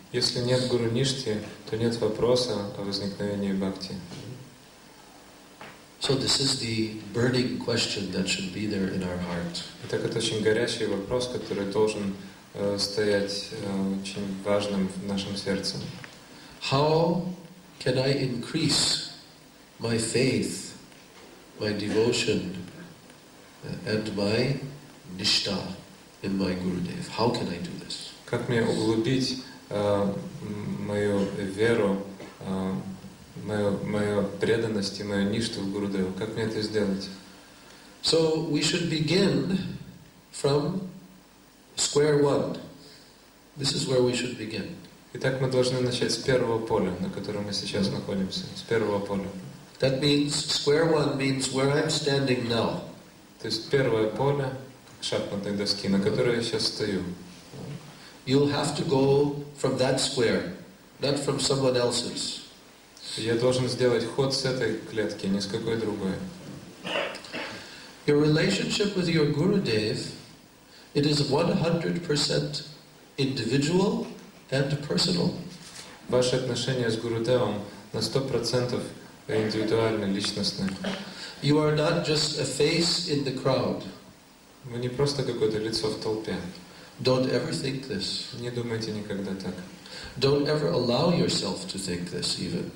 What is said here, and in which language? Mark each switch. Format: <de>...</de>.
<ru>Если нет Гуру Ништи, то нет вопроса о возникновении бхакти.</ru> <en>So this is the burning question that should be there in our heart.</en> <ru>Итак, это очень горячий вопрос, который должен стоять очень важным в нашем сердце.</ru> <en>How can I increase my faith, my devotion, and my nishta in my Gurudev? How can I do this?</en> <ru>Как мне углубить мою веру, мою преданность и мою ништу в Гурудеву? Как мне это сделать?</ru> <en>So we should begin from square one. This is where we should begin.</en> <ru>Итак, мы должны начать с первого поля, на котором мы сейчас находимся. С первого поля.</ru> <en>That means, square one means where I'm standing now.</en> <ru>То есть первое поле, как шахматной доски, на которой я сейчас стою.</ru> <en>You'll have to go from that square, not from someone else's.</en> <ru>Я должен сделать ход с этой клетки, не с какой другой.</ru> <en>Your relationship with your Gurudev, it is 100% individual and personal.</en> <ru>Ваши отношения с Гурудевом на 100% индивидуальны, личностны.</ru> <en>You are not just a face in the crowd.</en> <ru>Вы не просто какое-то лицо в толпе.</ru> <en>Don't ever think this.</en> <ru>Не думайте никогда так.</ru> <en>Don't ever allow yourself to think this even.</en>